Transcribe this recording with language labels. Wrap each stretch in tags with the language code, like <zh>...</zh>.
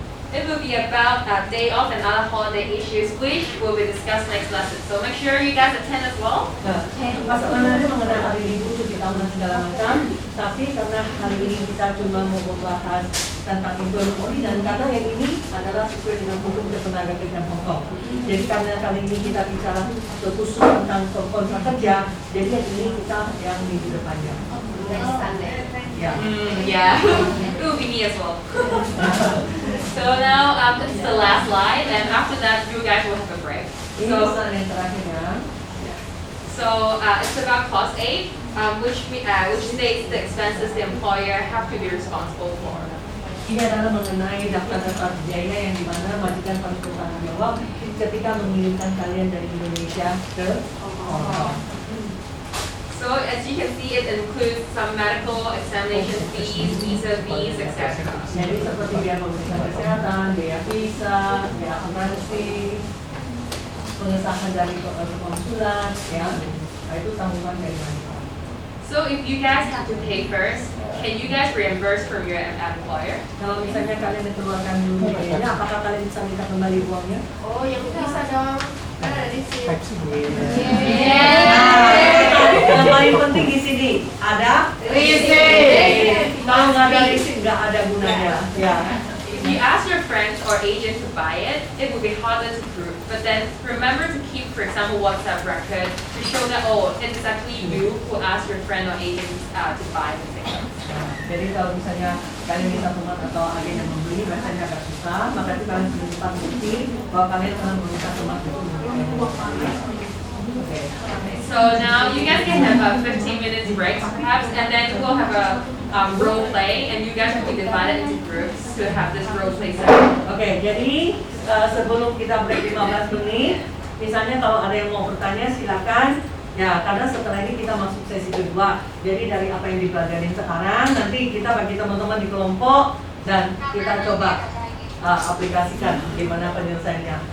<en>it will be about day off and other holiday issues, which will be discussed next lesson. So make sure you guys attend as well.</en> <id>Nah, pasal 6 ini mengenai hari libur, cuti tahunan segala macam. Tapi karena hari ini kita cuma mau membahas tentang employment only dan karena yang ini adalah sesuai dengan hukum ketenaga kerjaan Hong Kong. Jadi karena kali ini kita bicara khusus tentang kontrak kerja, jadi yang ini kita yang minggu depannya.</id> <en>Next Sunday.</en> <id>Ya.</id> <en>Yeah, it will be me as well. So now this is the last slide, and after that you guys will have a break.</en> <id>Ini</id> <en>So</en> <id>pasal yang terakhirnya.</id> <en>it's about clause 8, which states the expenses the employer have to be responsible for.</en> <id>Ini adalah mengenai daftar-daftar biaya yang dimana majikan harus bertanggung jawab ketika mengirimkan kalian dari Indonesia ke Hong Kong.</id> <en>So as you can see, it includes some medical examination fees, visa fees, etc.</en> <id>Jadi seperti biaya pemeriksaan kesehatan, biaya visa, biaya akuntansi, pengesahan dari konsulat, ya, nah, itu tanggungan dari majikan.</id> <en>So if you guys have to pay first, can you guys reimburse from your employer?</en> <id>Kalau misalnya kalian dikeluarkan dulu biayanya, apakah kalian bisa minta kembali uangnya? Oh, yang bisa dong. Kan ada di sini. Yang paling penting di sini ada receipt. Kalau nggak ada receipt nggak ada gunanya. Ya.</id> <en>If you ask your friends or agent to buy it, it will be harder to prove. But then remember to keep, for example, WhatsApp record to show that, oh, it is actually you who asked your friend or agent to buy the ticket.</en> <id>Nah, jadi kalau misalnya kalian minta teman atau agen yang membeli, biasanya agak susah. Maka itu kalian harus cepat bukti bahwa kalian telah meminta teman itu. Oke.</id> <en>So now you guys can have a 15 minutes break perhaps, and then we'll have a role play, and you guys will be divided into groups to have this role play session.</en> <id>Oke, jadi sebelum kita break 15 menit, misalnya kalau ada yang mau bertanya silakan. Ya, karena setelah ini kita masuk sesi kedua. Jadi dari apa yang dipelajari sekarang, nanti kita bagi teman-teman di kelompok dan kita coba aplikasikan gimana penyelesaiannya.</id>